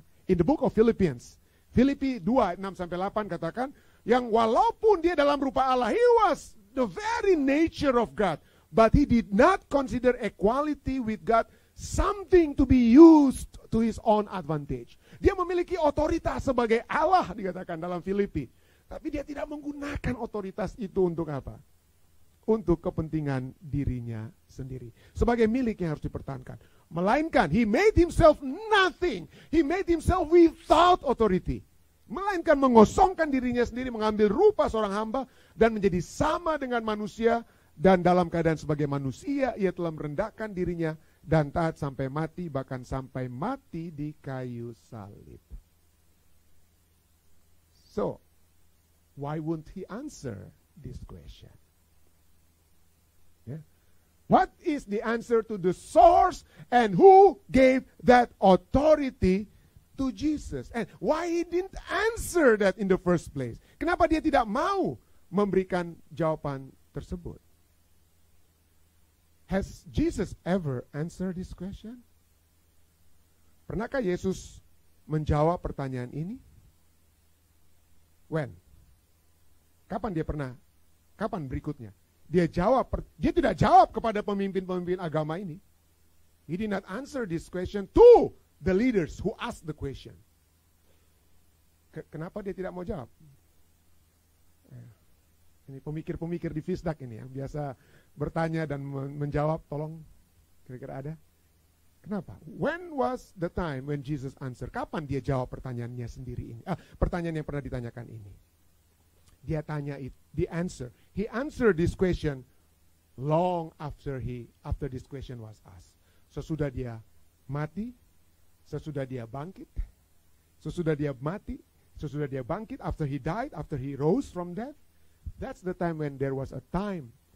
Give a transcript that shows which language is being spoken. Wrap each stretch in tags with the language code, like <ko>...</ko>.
<en>In the book of Philippians,</en> <id>Filipi 2, 6-8 katakan, yang walaupun dia dalam rupa Allah,</id> <en>he was the very nature of God, but he did not consider equality with God something to be used to his own advantage.</en> <id>Dia memiliki otoritas sebagai Allah, dikatakan dalam Filipi. Tapi dia tidak menggunakan otoritas itu untuk apa? Untuk kepentingan dirinya sendiri. Sebagai milik yang harus dipertahankan.</id> <en>Melainkan, he made himself nothing. He made himself without authority.</en> <id>Melainkan mengosongkan dirinya sendiri, mengambil rupa seorang hamba, dan menjadi sama dengan manusia, dan dalam keadaan sebagai manusia, ia telah merendahkan dirinya, dan taat sampai mati, bahkan sampai mati di kayu salib.</id> <en>So, why wouldn't he answer this question? Yeah. What is the answer to the source and who gave that authority to Jesus? And why he didn't answer that in the first place?</en> <id>Kenapa dia tidak mau memberikan jawaban tersebut?</id> <en>Has Jesus ever answered this question?</en> <id>Pernahkah Yesus menjawab pertanyaan ini? When? Kapan dia pernah? Kapan berikutnya? Dia tidak jawab kepada pemimpin-pemimpin agama ini.</id> <en>He did not answer this question to the leaders who asked the question.</en> <id>Kenapa dia tidak mau jawab? Ini pemikir-pemikir di Visdak ini yang biasa bertanya dan menjawab, tolong kira-kira ada? Kenapa?</id> <en>When was the time when Jesus answered?</en> <id>Kapan dia jawab pertanyaannya sendiri ini? Pertanyaan yang pernah ditanyakan ini. Dia tanya</id> <en>it, the answer. He answered this question long after this question was asked.</en> <id>Sesudah dia mati, sesudah dia bangkit, sesudah dia mati, sesudah dia bangkit,</id> <en>after he died, after he rose from death, that's the time when there was a time</en>